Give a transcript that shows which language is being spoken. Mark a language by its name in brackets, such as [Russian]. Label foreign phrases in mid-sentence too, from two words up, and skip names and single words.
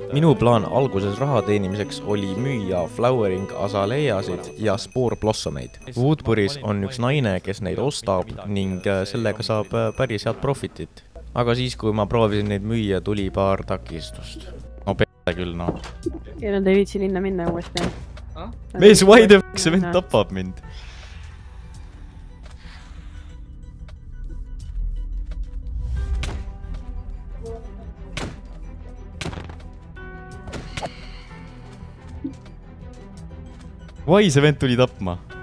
[Estonian] Minu plaan alguses raha teenimiseks oli müüa [English] flowering azaleiasid [Estonian] ja [English] spore blossomeid. [Estonian] Woodburis on üks naine, kes neid ostab ning sellega saab päris head profitit. Aga siis, kui ma proovisin neid müüa, tuli paar takistust. No pea küll, no. Ja nad ei viitsi linna minna uuesti. Mees, [English] why the fuck [Estonian] see vend tapab mind? Vai see vend tuli tapma?